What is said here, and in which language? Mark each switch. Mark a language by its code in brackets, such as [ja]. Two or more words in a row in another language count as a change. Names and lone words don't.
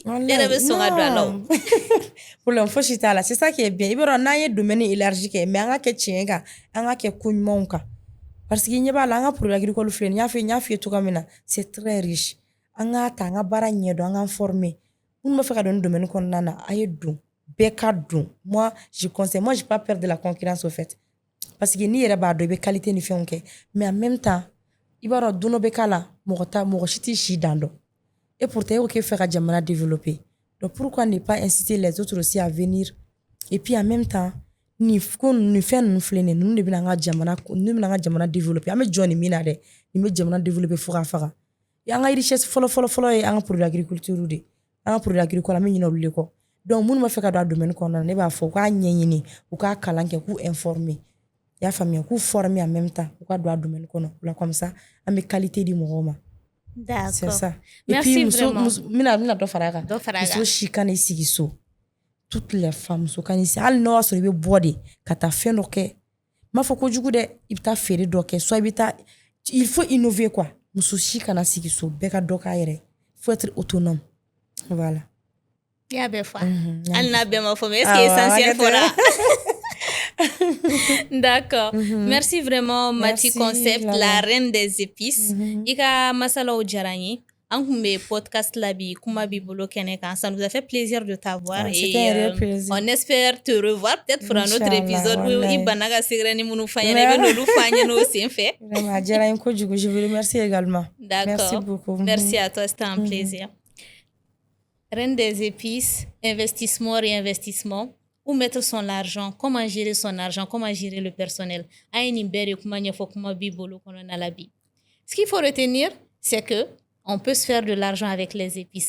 [fr] Non. Pour l'info, c'est ça qui est bien. Il y a un domaine élargi, mais on a que tchenga, on a que kunymonka. [bm] Parce que ɲɛ b'a la an ka [fr] produit agricole [bm] filɛ nin n y'a f'i ye cogoya min na [fr] c'est très riche [bm] an k'a ta an ka baara ɲɛdɔn an k'an former minnu b'a fɛ ka don nin domaine kɔnɔna na a ye don bɛɛ ka don [fr] moi je conseille moi j'ai pas peur de la concurrence au fait parce que [bm] n'i yɛrɛ b'a dɔn i bɛ qualité ni fɛnw kɛ [fr] mais en même temps [bm] i b'a dɔn don dɔ bɛ k'a la mɔgɔ si t'i si dan dɔn et pourtant e ko k'e fɛ ka jamana développer [fr] donc pourquoi ne pas inciter les autres aussi à venir et puis en même temps [bm] ni fɛn ninnu filɛ nin ye ninnu de bɛna an ka jamana développer an bɛ jɔ nin min na dɛ nin bɛ jamana développer fo k'a faga an ka richesse fɔlɔ ye an ka [fr] produit agriculture [bm] de an ka [fr] produit agricole [bm] an bɛ ɲinɛ olu de kɔ donc minnu b'a fɛ ka don a domaine kɔnɔna na ne b'a fɔ u k'a ɲɛɲini u k'a kalan kɛ k'u informer i y'a faamuya k'u [fr] former en même temps [bm] u ka don a domaine kɔnɔ o la [fr] comme ça [bm] an bɛ qualité di mɔgɔw ma. [fr] D'accord. C'est ça. Merci et puis vraiment. [bm] mina dɔ fara a kan muso si kana i sigi so [fr] toutes les femmes [bm] muso kana i sigi hali n'o y'a sɔrɔ i bɛ bɔ de ka taa fɛn dɔ kɛ n m'a fɔ kojugu dɛ i bɛ taa feere dɔ kɛ soit i bɛ taa [fr] il faut innover quoi [bm] muso si kana sigi so bɛɛ ka dɔ k'a yɛrɛ [fr] il faut être autonome voilà. Il y a [bm] bɛɛ fɔ hali n'a bɛɛ ma fɔ [fr] mais est-ce que essentiel [bm] fɔra. [fr] D'accord. Merci vraiment Mati Concept, la reine des épices. [bm] Ika masalaw diyara n ye. An kun bɛ podcast la bi kuma b'i bolo kɛnɛ kan. [fr] Ça nous a fait plaisir de t'avoir et on espère te revoir peut-être pour un autre épisode où [bm] i bana ka segrɛni minnu f'an ɲɛna i bɛ n'olu f'an ɲɛna o sen fɛ. Vraiment a diyara n ye kojugu. [fr] Je vous remercie également. D'accord. Merci beaucoup. Merci à toi, c'était un plaisir. Reine des épices, investissement, réinvestissement. Où mettre son argent, comment gérer son argent, comment gérer le personnel. Ce qu'il faut retenir, c'est que on peut se faire de l'argent avec les épices.